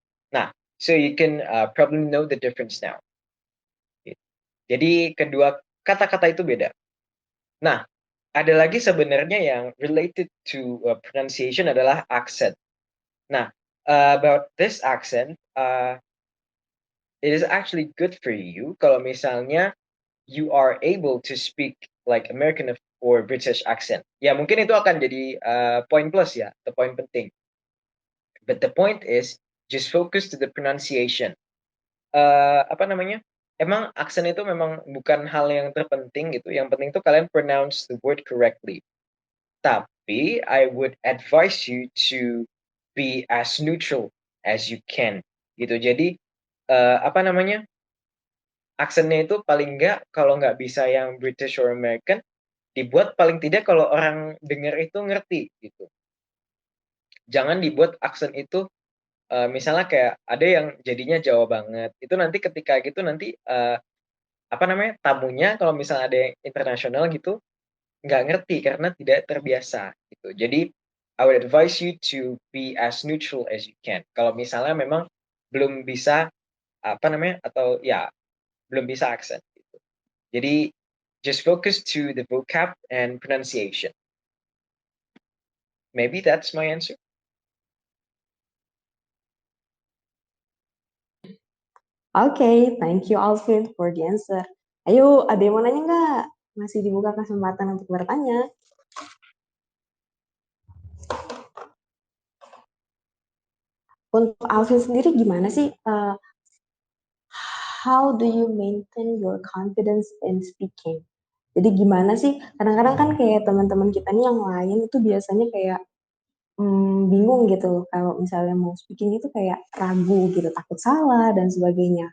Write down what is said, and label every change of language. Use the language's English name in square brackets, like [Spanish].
[English] Nah, so you can probably know the difference now. [Indonesian] Jadi kedua kata-kata itu beda. Nah, ada lagi sebenarnya yang [English] related to pronunciation [Indonesian] adalah accent. [English] Nah, about this accent, it is actually good for you [Indonesian] kalau misalnya [English] you are able to speak like American or British accent. [Indonesian] Ya mungkin itu akan jadi point plus ya, [English] the point [Indonesian] penting. [English] But the point is just focus to the pronunciation. [Indonesian] Apa namanya? Emang aksen itu memang bukan hal yang terpenting gitu. Yang penting tuh kalian [English] pronounce the word correctly. Tapi I would advise you to be as neutral as you can gitu. [Indonesian] Jadi apa namanya? Aksennya itu paling nggak kalau nggak bisa yang [English] British or American, [Indonesian] dibuat paling tidak kalau orang dengar itu ngerti gitu. Jangan dibuat aksen itu misalnya kayak ada yang jadinya Jawa banget. Itu nanti ketika gitu nanti apa namanya? Tamunya kalau misalnya ada yang internasional gitu nggak ngerti karena tidak terbiasa gitu. [English] Jadi I would advise you to be as neutral as you can. [Indonesian] Kalau misalnya memang belum bisa apa namanya atau ya belum bisa aksen gitu. [English] Jadi just focus to the vocab and pronunciation. Maybe that's my answer. Oke, thank you Alvin for the answer. [Indonesian] Ayo, ada yang mau nanya nggak? Masih dibuka kesempatan untuk bertanya. Untuk Alvin sendiri gimana sih? [English] How do you maintain your confidence in speaking? [Indonesian] Jadi gimana sih? Kadang-kadang kan kayak teman-teman kita nih yang lain itu biasanya kayak bingung gitu kalau misalnya mau speaking itu kayak ragu gitu, takut salah dan sebagainya.